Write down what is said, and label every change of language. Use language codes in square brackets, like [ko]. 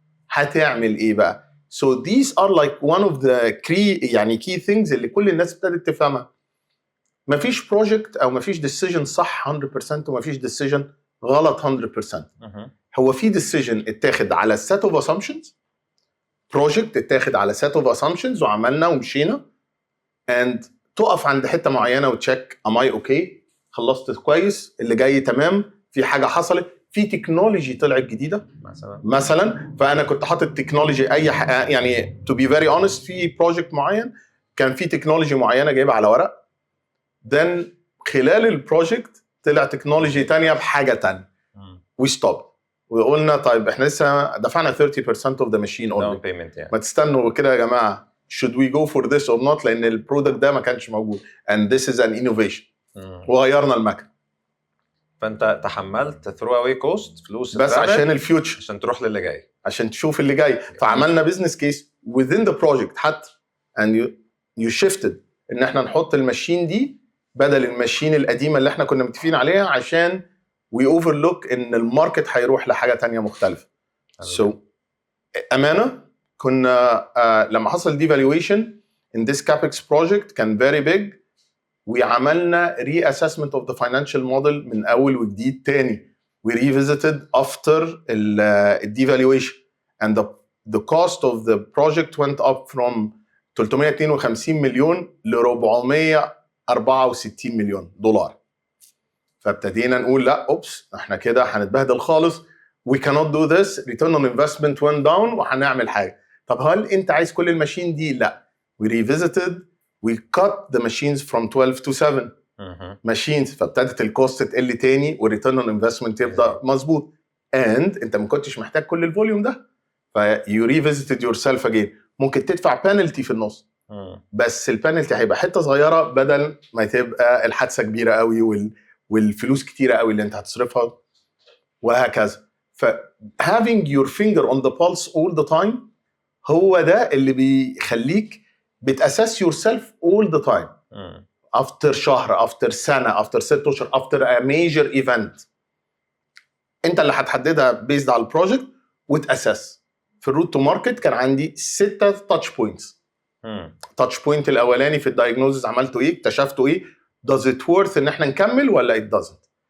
[ar] هتعمل ايه بقى؟ [en] So these are like one of the key things [ar] اللي كل الناس ابتدت تفهمها. مفيش بروجكت او مفيش ديسيجن صح 100% ومفيش ديسيجن غلط 100%. هو في ديسيجن اتاخد على [en] set of assumptions، [ar] بروجكت اتاخد على set of assumptions وعملنا ومشينا، and تقف عند حته معينه وتشيك am I okay، خلصت كويس، اللي جاي تمام، في حاجه حصلت، في تكنولوجي طلعت جديده مثلا، فانا كنت حاطط تكنولوجي يعني [en] to be very honest [ar] في بروجكت معين كان في تكنولوجي معينه جايبها على ورق، then خلال البروجكت طلع تكنولوجي تانية بحاجه تانية، [en] we stopped [ar] وقلنا طيب احنا لسه دفعنا 30% [en] of the machine only، [ar] يعني. ما تستنوا كده يا جماعه، [en] should we go for this or not، [ar] لان البرودكت ده ما كانش موجود [en] and this is an innovation. [ar] وغيرنا المكن. فانت تحملت throw away cost فلوس بس عشان الفيوتشر، عشان تروح للي جاي، عشان تشوف اللي جاي. فعملنا بزنس كيس [en] within the project [ar] حتى and you shifted ان احنا نحط الماشين دي بدل الماشين القديمه اللي احنا كنا متفقين عليها، عشان [en] we overlook [ar] ان الماركت هيروح لحاجه تانية مختلفه. [en] so امانه كنا لما حصل devaluation in this capex project كان very big، [ar] وعملنا [en] reassessment of the financial model من اول وجديد تاني. we revisited after the devaluation and the cost of the project went up from 352 [ar] مليون ل 464 مليون [en] دولار. [ar] فابتدينا نقول لا اوبس احنا كده هنتبهدل خالص، [en] we cannot do this، return on investment went down، [ar] وهنعمل حاجه. طب هل انت عايز كل الماشين دي؟ لا. [en] we revisited، we cut the machines from 12 to 7 machines، فابتدت الكوست تقل تاني والريتيرن اون انفستمنت يبدا مظبوط، and [ar] انت ما كنتش محتاج كل الفوليوم ده، [en] you revisited yourself again. [ar] ممكن تدفع بانلتي في النص، بس البانلتي هيبقى حته صغيره بدل ما تبقى الحادثه كبيره قوي والفلوس كتيره قوي اللي انت هتصرفها، وهكذا. [en] ف having your finger on the pulse all the time [ar] هو ده اللي بيخليك بتأسس [en] yourself all the time. [ar] after شهر، after سنة، after 6 أشهر، after a major event، انت اللي هتحددها based على البروجكت وتأسس. في الروت تو ماركت كان عندي 6 تاتش بوينتس. تاتش بوينت الاولاني في الدايجنوزز عملته ايه، اكتشفته ايه، [en] does it worth [ar] ان احنا نكمل ولا it doesn't.